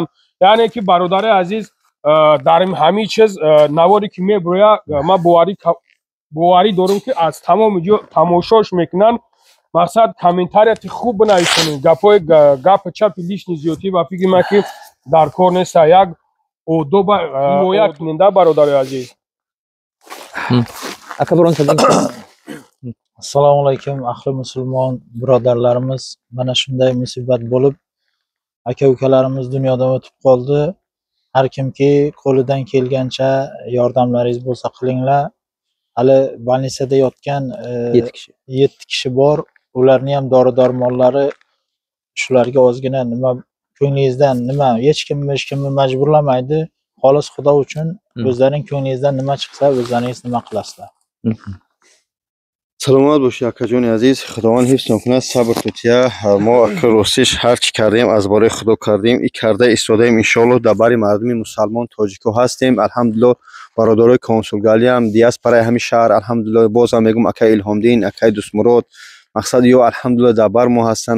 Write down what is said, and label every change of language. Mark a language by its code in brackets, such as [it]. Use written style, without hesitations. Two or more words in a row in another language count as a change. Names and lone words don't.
[tg] яъне ки бародарои азиз дар ҳамин чиз наворе ки мебурояд ман боварӣ дорам ки аз тамоми ҷо тамошош мекунанд. мақсад комментарияти хуб бинависонем гапи чапи лишни зиёдӣ ба фикри ман ки дар кор нест. Як одоб ҳимоя кунанда бародари азиз. [uz] Aka biron so'zing. [ar] السلام عليكم [uz] ahli musulmon birodarlarimiz. Mana shunday musibat bo'lib, aka ukalarimiz dunyodan o'tib qoldi. Har kimki qo'lidan kelgancha yordamlaringiz bo'lsa qilinglar. Hali больницада yotgan 7 kishi bor. Ularni ham dori-darmonlari shularga ozgina nima ko'nglingizdan nima hech kimni majburlamaydi. Xolis Xudo uchun o'zlaring ko'nglingizdan nima chiqsa o'zlaringiz nima qilasizlar. [fa] سلامت باشی اکا جون عزیز. خداوند حفظ کنه، صبر توتیا. ما اکا راستش هر چی کردیم از باره خدا کردیم. این کرده ایستادیم [ar] ان شاء الله [fa] در باری مردم مسلمان تاجیکو هستیم. الحمدلله برادرای کنسولگری هم دیاسپورای همین شهر الحمدلله باز هم میگم اکا الهام دین، اکا دوست مراد مقصد یا الحمدلله در بر ما هستن.